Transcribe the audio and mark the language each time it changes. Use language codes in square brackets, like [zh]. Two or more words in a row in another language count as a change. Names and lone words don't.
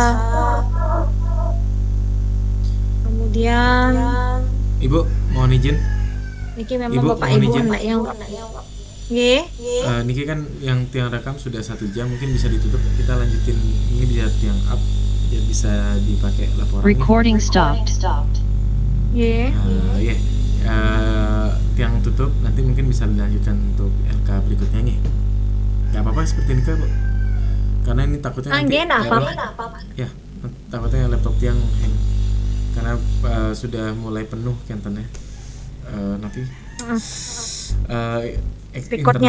[id] Kemudian Ibu mohon izin. Niki memang Ibu, Bapak mohon Ibu izin. enggak yang Nggih. Niki kan yang tiang rekam sudah 1 jam, mungkin bisa ditutup. Kita lanjutin ini biar tiang up, biar bisa dipakai laporannya. [en] Recording stopped. [id] Nggih. Ya, tiang tutup. Nanti mungkin bisa dilanjutkan untuk LK berikutnya nih. Gak apa-apa seperti ini Bu. Karena ini takutnya nanti Nggih, enggak error. apa-apa. Ya, takutnya laptop tiang hang. Karena sudah mulai penuh kentennya. Nanti Recordnya.